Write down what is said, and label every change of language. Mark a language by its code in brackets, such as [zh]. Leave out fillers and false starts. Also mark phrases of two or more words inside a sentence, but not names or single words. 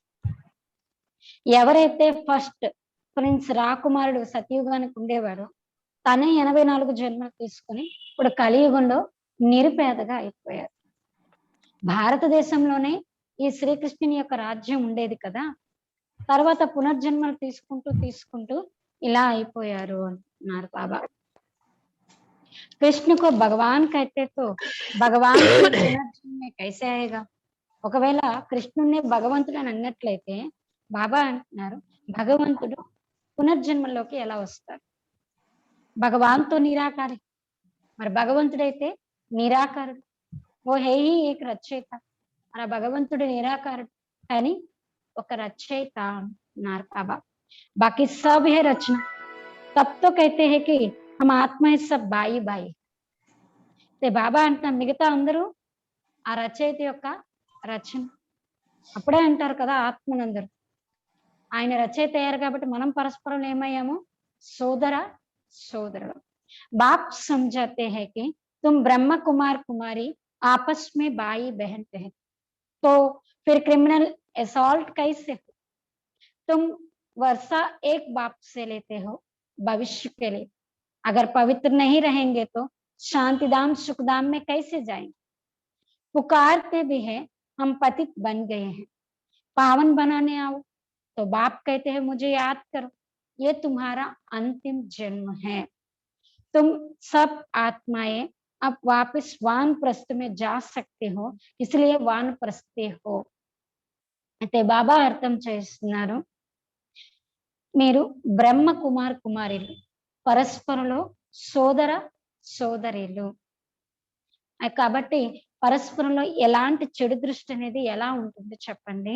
[te] ఎవరైతే [en] first prince [te] రాకుమారుడు సతయుగానికి ఉండేవాడో తనే 84 జన్మలు తీసుకుని ఇప్పుడు కలియుగంలో నిరుపేదగా అయిపోయారు. భారతదేశంలోనే ఈ శ్రీకృష్ణుని యొక్క రాజ్యం ఉండేది కదా, తర్వాత పునర్జన్మలు తీసుకుంటూ ఇలా అయిపోయారు అంటున్నారు బాబా. [hi] कृष्ण को भगवान कहते तो भगवान पुनर्जन्म में कैसे आएगा? [te] ఒకవేళ కృష్ణుణ్ణి భగవంతుడు అని అన్నట్లయితే బాబా అంటున్నారు భగవంతుడు పునర్జన్మలోకి ఎలా వస్తారు? [hi] भगवान तो निराकारी, [te] మరి భగవంతుడైతే నిరాకారుడు. [hi] वो है ही एक रचयिता, [te] మన భగవంతుడు నిరాకారుడు కానీ ఒక రచయిత అన్నారు బాబా. [hi] बाकी सब है रचना, तब तो कहते है कि हम आत्मा है सब भाई भाई. [te] బాబా అంటున్నారు మిగతా అందరూ ఆ రచయిత యొక్క రచన. అప్పుడే అంటారు కదా ఆత్మనందరూ ఆయన రచయిత అయ్యారు కాబట్టి మనం పరస్పరం ఏమయ్యాము? సోదర సోదరుడు. [hi] बाप समझाते हैं कि तुम ब्रह्म कुमार कुमारी आपस में भाई बहन हैं, तो फिर [en] criminal assault [hi] कैसे हो? तुम वर्षा एक बाप से लेते हो भविष्य के लिए, अगर पवित्र नहीं रहेंगे तो शांतिधाम सुखधाम में कैसे जाएंगे? पुकारते भी है हम पतित बन गए हैं, पावन बनाने आओ. तो बाप कहते हैं मुझे याद करो, ये तुम्हारा अंतिम जन्म है, तुम सब आत्माएं अब वापस वानप्रस्थ में जा सकते हो, इसलिए वानप्रस्थे हो. [te] అయితే బాబా అర్థం చేస్తున్నారు, మీరు బ్రహ్మ కుమార్ కుమారిలు, పరస్పరలో సోదర సోదరీలు. కాబట్టి పరస్పరంలో ఎలాంటి చెడు దృష్టి అనేది ఎలా ఉంటుంది చెప్పండి?